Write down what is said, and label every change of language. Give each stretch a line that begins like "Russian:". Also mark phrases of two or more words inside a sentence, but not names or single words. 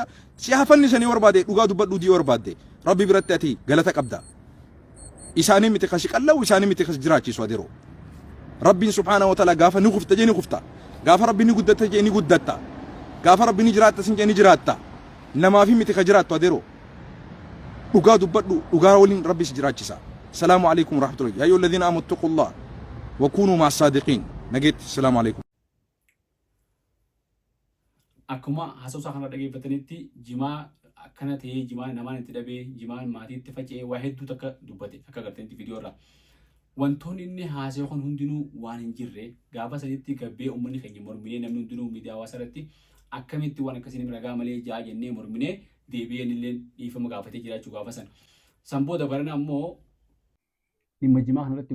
Oromo: si hafanni sanii barbaade dhugaa dubbadhuu dii barbaade rabbi biratti ati galata qabda isaanii miti kasi qallaw isaanii miti kasi jiraachisu adeeroo rabbiin
Arabic: سبحانه وتعالى
Oromo: gaafa ni gufta jee ni gufta gaafa rabbi ni guddata jee ni guddatta gaafa rabbi ni jiraatta sin jee ni jiraatta namaafi miti ka jiraattu adeeroo dhugaa dubbadhu dhugaa waliin rabbi si jiraachisa
Arabic: السلام عليكم ورحمة الله يا أيها الذين آمنوا اتقوا الله وكونوا مع الصادقين
Oromo: nageet
Arabic: السلام عليكم
Oromo: akkuma haasawsaa kana dhageeffatanitti jimaa akkana ta'ee jimaa namaan itti dhabee jimaan maatii itti faca'ee waa hedduu takka dubbate akka agartanitti viidiyoo irraa wantoonni inni haasa'e kun hundinuu waan hin jirre gaafa sanitti gabbee uummanni keenya morminee namni hundinuu miidiyaa hawaasaa irratti akkamitti waan akkasiin ragaa malee jaa jennee morminee deebi'een illee dhiifama gaafatee jiraachuu gaafa san booda barana ammoo dhimma jimaa kanarratti